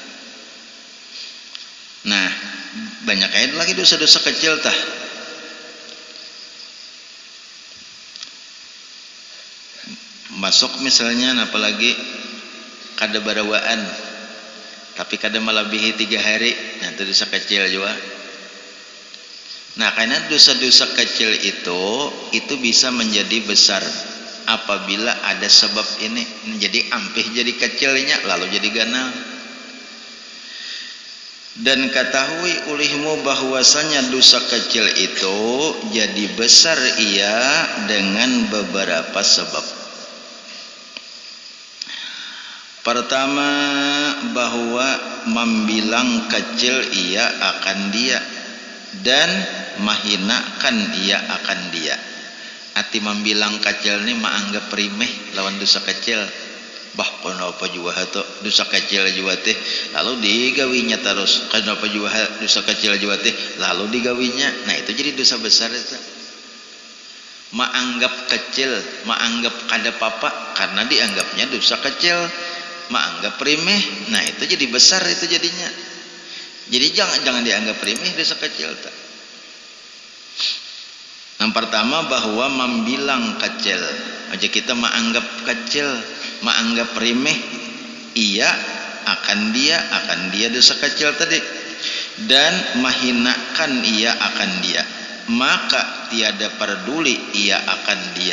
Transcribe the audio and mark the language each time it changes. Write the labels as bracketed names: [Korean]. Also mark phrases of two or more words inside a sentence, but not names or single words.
[Banjar] Nah, banyak aja lagi dosa-dosa kecil tah. Masuk misalnya apalagi kada barawaan tapi kada melebihi 3 hari, nah itu dosa kecil juga. [Indonesian] Nah karena dosa-dosa kecil itu bisa menjadi besar apabila ada sebab ini. [Banjar] Jadi ampih jadi kecilnya lalu jadi ganal. [Indonesian] Dan ketahui olehmu bahwasanya dosa kecil itu jadi besar ia dengan beberapa sebab. Pertama, bahwa membilang kecil ia akan dia, dan mahinakan ia akan dia. [Banjar] Ati membilang kecil ni maanggap remeh lawan dosa kecil. Bah kenapa juga tu dosa kecil juga teh lalu digawinya terus, kenapa juga dosa kecil juga teh lalu digawinya. Nah itu jadi dosa besar itu. Maanggap kecil, maanggap kada papa karena dianggapnya dosa kecil, maanggap remeh. Nah itu jadi besar itu jadinya. Jadi jangan dianggap remeh dosa kecil tak. [Indonesian] Yang pertama bahwa membilang kecil aja kita menganggap kecil, menganggap remeh, ia akan dia dosa kecil tadi, dan mahinakan ia akan dia, maka tiada peduli ia akan dia.